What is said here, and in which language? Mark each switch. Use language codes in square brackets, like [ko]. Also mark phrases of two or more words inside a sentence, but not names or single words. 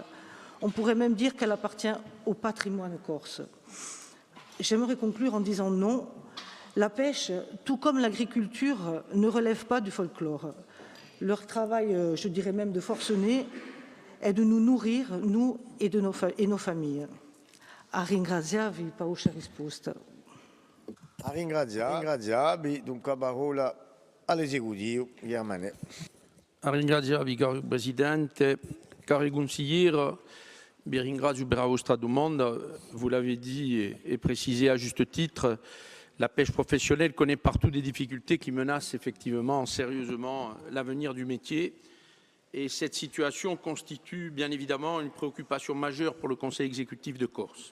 [fr] On pourrait même dire qu'elle appartient au patrimoine corse. J'aimerais conclure en disant non. La pêche, tout comme l'agriculture, ne relève pas du folklore. Leur travail, je dirais même de forcené, est de nous nourrir, nous et nos familles. [it] A ringraziarvi per questa risposta. A ringraziarvi, dunque la parola all'esecutivo, Iamane. A ringraziarvi, caro Presidente, cari consiglieri. Vi ringrazio per la vostra domanda. [fr] Vous l'avez dit et précisé à juste titre, la pêche professionnelle connaît partout des difficultés qui menacent effectivement sérieusement l'avenir du métier. Et cette situation constitue bien évidemment une préoccupation majeure pour le Conseil exécutif de Corse.